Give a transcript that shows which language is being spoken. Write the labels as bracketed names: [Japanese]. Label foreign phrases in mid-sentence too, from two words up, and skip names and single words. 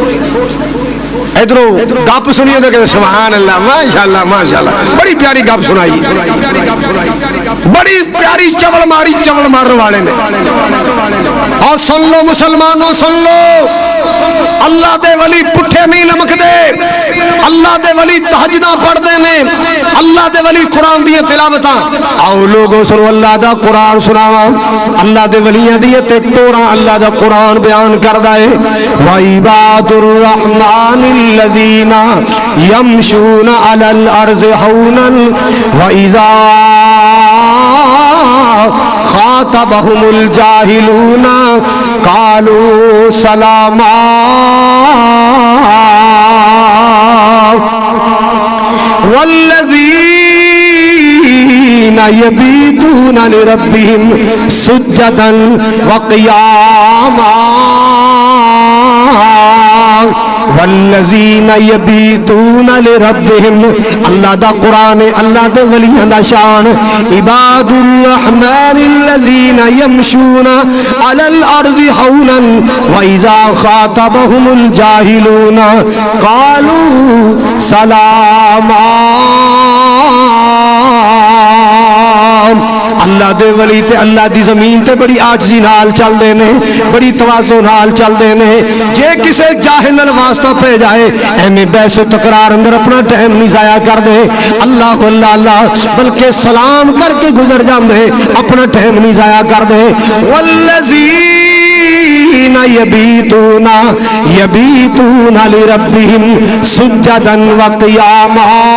[Punjabi] ادھروں گپ سنیے تو کہ [Arabic] سبحان اللہ ماشاءاللہ ماشاءاللہ, [Punjabi] بڑی پیاری گپ سنائی, بڑی پیاری چول ماری, چول مارن والے نے. اور سن لو مسلمانوں سن لو, اللہ دے ولی پٹھے نہیں لمکدے, اللہ دے ولی تہجداں پڑھدے نے, اللہ دے ولی قرآن دی تلاوتاں. آؤ لوگوں سنو اللہ دا قرآن سناواں, اللہ دے ولیاں دی تے ٹوراں اللہ دا قرآن بیان کردا ہے. [Arabic] وعباد الرحمن الذین یمشون علی الارض ہونا واذا خاطبهم الجاہلون قالوا سلاما. والذین یبیتون لربهم سجدا وقیاما, والذین یبیتون لربهم. [Punjabi] اللہ دا قرآن, اللہ دے ولیاں دا شان. [Arabic] عباد الرحمن الذین یمشون علی الارض ہونا واذا خاطبهم الجاہلون قالوا سلاما. [Punjabi] اللہ دے ولی تے اللہ دی زمین تے بڑی عاجزی نال چل دے نے, بڑی تواضع نال چل دے نے. جے کسے جاہل نال واسطہ پہ جائے ایویں بحث و تکرار اندر اپنا ٹائم نہیں ضائع کر دے. اللہ اللہ اللہ بلکہ سلام کر کے گزر جاندے, اپنا ٹائم نہیں ضائع کر دے. [Arabic] والذین یبیتون لربهم سجدا وقیاما.